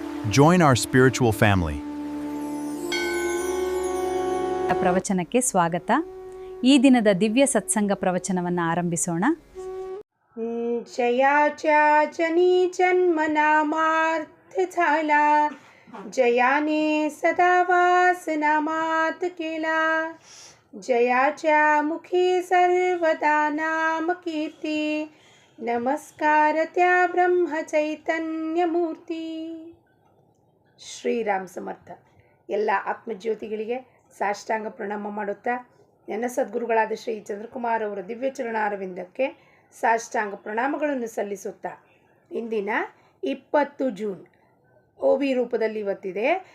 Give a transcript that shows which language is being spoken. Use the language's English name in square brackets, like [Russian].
[English] Join our spiritual family. [Kannada] ಪ್ರವಚನಕ್ಕೆ ಸ್ವಾಗತ. ಈ ದಿನದ ದಿವ್ಯ ಸತ್ಸಂಗ ಪ್ರವಚನವನ್ನು ಆರಂಭಿಸೋಣ. [Marathi] जयाच्या जनी जन्मनामार्थ झाला, जयाने सदा वासनामात केला, जयाच्या मुखी सर्वदा नाम कीर्ती, नमस्कार त्या ब्रह्म चैतन्य मूर्ती. [Kannada] ಶ್ರೀರಾಮ್ ಸಮರ್ಥ. ಎಲ್ಲ ಆತ್ಮಜ್ಯೋತಿಗಳಿಗೆ ಸಾಷ್ಟಾಂಗ ಪ್ರಣಾಮ ಮಾಡುತ್ತಾ ನನ್ನ ಸದ್ಗುರುಗಳಾದ ಶ್ರೀ ಚಂದ್ರಕುಮಾರ್ ಅವರ ದಿವ್ಯ ಚರಣಾರವಿಂದಕ್ಕೆ ಸಾಷ್ಟಾಂಗ ಪ್ರಣಾಮಗಳನ್ನು ಸಲ್ಲಿಸುತ್ತಾ ಇಂದಿನ 20 ಜೂನ್ OB ರೂಪದಲ್ಲಿ ಇವತ್ತಿದೆ.